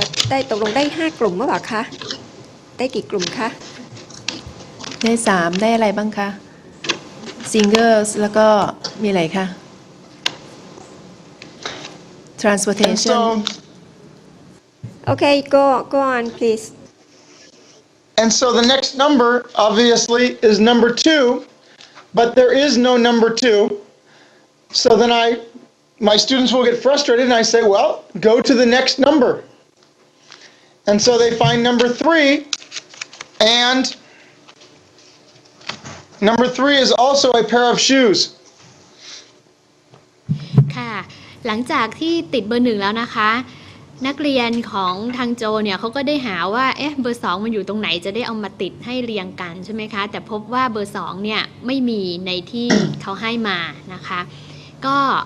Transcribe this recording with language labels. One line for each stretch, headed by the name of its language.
Thai: ได้ตกลงได้5กลุ่มหรือเปล่าคะได้กี่กลุ่มคะ ได้3ได้อะไรบ้างคะ singers แล้วก็มีอะไรคะ transportation
English: Okay, go on, please. And so the next number, obviously, is number 2, but there is no number 2. So then my students will get frustrated, and I say, well, go to the next number. And so they find number 3, and number 3 is also a pair of shoes.
Thai: ค่ะหลังจากที่ติดเบอร์1แล้วนะคะนักเรียนของทางโจเนี่ยเขาก็ได้หาว่าเบอร์2มันอยู่ตรงไหนจะได้เอามาติดให้เรียงกันใช่ไหมคะแต่พบว่าเบอร์2เนี่ยไม่มีในที่เขาให้มานะคะก็